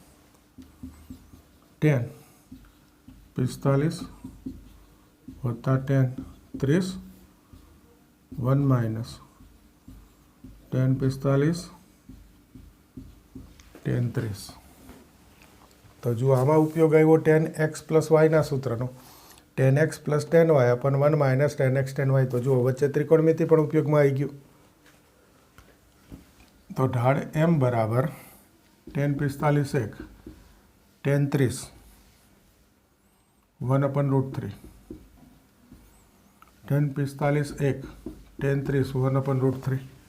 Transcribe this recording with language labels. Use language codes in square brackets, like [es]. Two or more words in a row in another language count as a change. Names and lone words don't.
[en] tan 45 + tan 30 1 - tan 45 tan 30. [gu] તો જો આમાં ઉપયોગ આવ્યો tan x + y ના સૂત્રનો. [en] tan x + tan y / 1 - tan x tan y. [gu] તો જુઓ વચ્ચે ત્રિકોણમિતિ પણ ઉપયોગમાં આવી ગયું. તો ઢાળ m બરાબર tan 45 1 tan 30 1/√3. [en] tan 45 1 tan 30 1/√3.